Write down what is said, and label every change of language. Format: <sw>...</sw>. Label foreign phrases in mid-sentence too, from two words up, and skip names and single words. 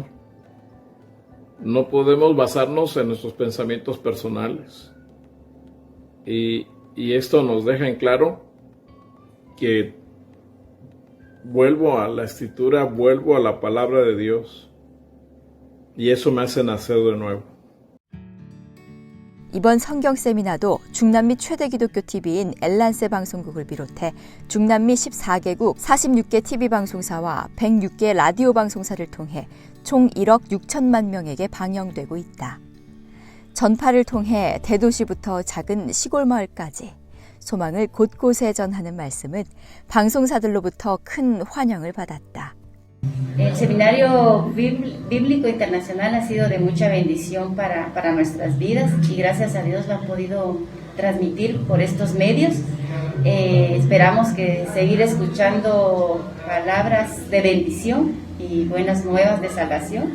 <es>No podemos basarnos en nuestros pensamientos personales. Y esto nos deja en claro que vuelvo a la Escritura, vuelvo a la palabra de Dios. Y eso me hace nacer de nuevo.</es> <ko>이번 성경 세미나도 중남미 최대 기독교 TV인 엘란세 방송국을 비롯해 중남미 14개국 46개 TV 방송사와 106개 라디오 방송사를 통해 총 1억 6천만 명에게 방영되고 있다. 전파를 통해 대도시부터 작은 시골 마을까지 소망을 곳곳에 전하는 말씀은 방송사들로부터 큰 환영을 받았다.</ko> <es>El Seminario Bíblico Internacional ha sido de mucha bendición para nuestras vidas y gracias a Dios lo han podido transmitir por estos medios. Esperamos que seguir escuchando palabras de bendición y buenas nuevas de salvación.</es>